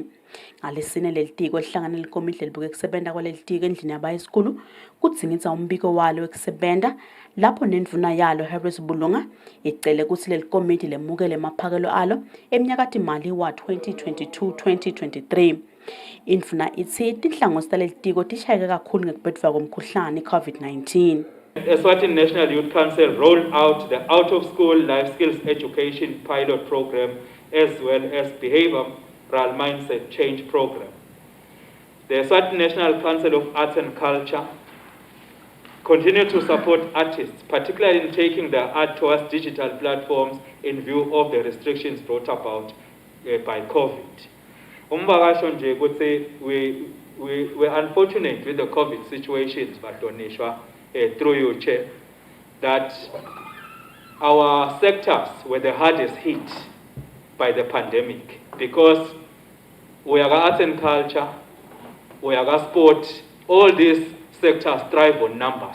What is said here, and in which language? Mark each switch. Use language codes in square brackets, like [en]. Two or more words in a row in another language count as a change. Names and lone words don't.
[ss] Ngalesine lelitiko lihlangane likomiti lelibuke kusebenta kwalelitiko endlini yabayisikhulu kudzingidza umbiko walo wekusebenta lapho nendvuna yalo Harris Bulunga icele kutsi lelikomiti lemukele emaphakelo alo eminyaka timali wa 2022-2023. Indvuna itsi tinhlangosi talelitiko tishayeke kakhulu ngekubhedvwa komkhuhlane COVID-19. [en] Eswatini National Youth Council rolled out the out-of-school life skills education pilot program as well as behavioral mindset change program. The Eswatini National Council of Arts and Culture continue to support artists, particularly in taking their art towards digital platforms in view of the restrictions brought about by COVID. [ss] Umbakasho nje ukuthi [en] we're unfortunate with the COVID situations, but Donishwa, through you, Chair, that our sectors were the hardest hit by the pandemic because we are arts and culture, we are sport, all these sectors thrive on numbers.